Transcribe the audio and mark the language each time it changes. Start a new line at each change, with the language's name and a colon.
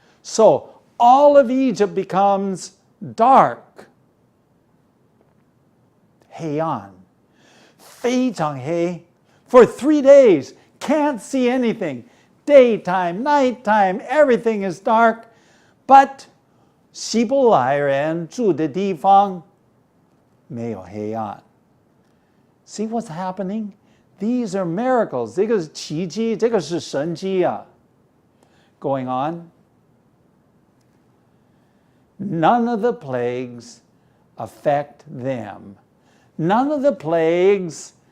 English: So all of Egypt becomes dark.
Chinese: 黑暗.非常黑.
English: For 3 days, can't see anything. Daytime, nighttime, everything is dark.
Chinese: But 希伯来人住的地方没有黑暗.
English: See what's happening? These are miracles.
Chinese: 这个是奇迹，这个是神迹啊.
English: Going on. None of the plagues affect them. None of the plagues